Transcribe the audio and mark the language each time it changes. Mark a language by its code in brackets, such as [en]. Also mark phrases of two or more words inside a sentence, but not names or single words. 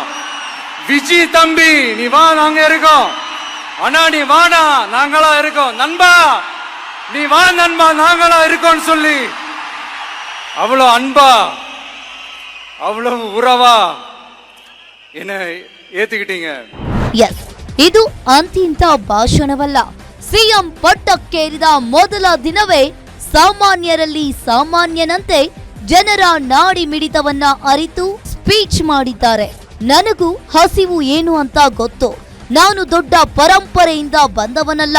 [ta] விஜய் தம்பி நீ வா, நாங்க இருக்கோம். அண்ணா நீ வாடா, நாங்களா இருக்கோம். நண்பா நீ வா நண்பா, நாங்களா இருக்கோம் சொல்லி அவ்வளவு அன்பா, அவ்வளவு உறவா என்ன ஏத்துக்கிட்டீங்க. [kn] ಎಸ್, ಇದು ಅಂತಿಂತ ಭಾಷಣವಲ್ಲ. ಸಿಎಂ ಪಟ್ಟಕ್ಕೇರಿದ ಮೊದಲ ದಿನವೇ ಸಾಮಾನ್ಯರಲ್ಲಿ ಸಾಮಾನ್ಯನಂತೆ ಜನರ ನಾಡಿ ಮಿಡಿತವನ್ನ ಅರಿತು ಸ್ಪೀಚ್ ಮಾಡಿದ್ದಾರೆ. ನನಗೂ ಹಸಿವು ಏನು ಅಂತ ಗೊತ್ತು. ನಾನು ದೊಡ್ಡ ಪರಂಪರೆಯಿಂದ ಬಂದವನಲ್ಲ.